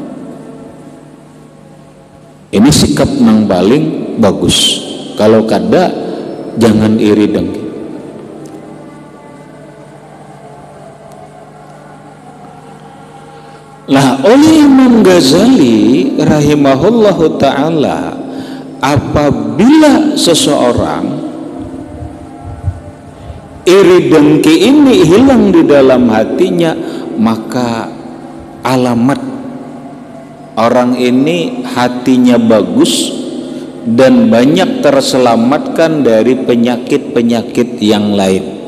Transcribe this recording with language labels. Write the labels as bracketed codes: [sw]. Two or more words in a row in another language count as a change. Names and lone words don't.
[id] Ini sikap nang paling bagus. Kalau kada, jangan iri dengki. Lah, oleh Imam Ghazali [ar] رحمه الله تعالى, [id] apabila seseorang iri dengki ini hilang di dalam hatinya, maka alamat orang ini hatinya bagus dan banyak terselamatkan dari penyakit-penyakit yang lain,